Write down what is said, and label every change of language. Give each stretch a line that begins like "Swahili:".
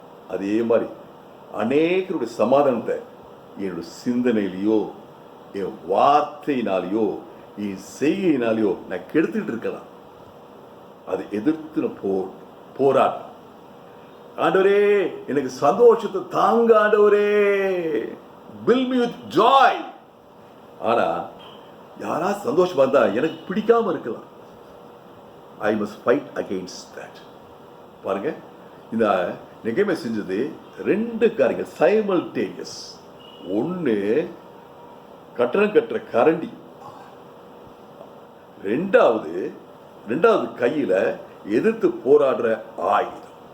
Tamil: அதே மாதிரி அநேகருடைய சமாதானத்தை என்னுடைய சிந்தனையிலையோ, என் வார்த்தையினாலேயோ, என் செய்கையினாலேயோ நான் கெடுத்துட்டு இருக்கலாம். அதை எதிர்த்து போராட்டம். ஆண்டவரே எனக்கு சந்தோஷத்தை தாங்க, ஆண்டவரே
English: build me with joy.
Tamil: ஆனா யாராவது சந்தோஷமா இருந்தா எனக்கு பிடிக்காம இருக்கலாம்.
English: I must fight against that.
Tamil: பாருங்க, இந்த நெகேமியா செஞ்சது ரெண்டு காரியங்கள் சைமல்டேனியஸ். ஒன்று கட்டணம் கட்டுற கரண்டி, ரெண்டாவது கையில எதிர்த்து போராடுற ஆயுதம்.